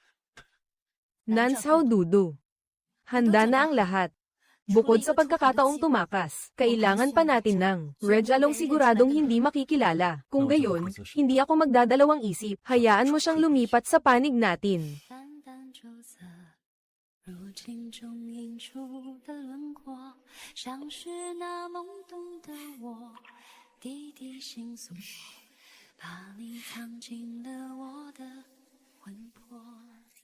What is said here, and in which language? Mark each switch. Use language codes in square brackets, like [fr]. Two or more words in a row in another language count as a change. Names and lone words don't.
[tl] Nansao Dudu. Handa na ang lahat. Bukod sa pagkakataong tumakas, kailangan pa natin ng Reg Along siguradong hindi makikilala. Kung gayon, hindi ako magdadalawang isip. Hayaan mo siyang lumipat sa panig natin. [zh] 淡淡釉色，如镜中映出的轮廓，像是那懵懂的我，滴滴心诉，把你藏进了我的魂魄。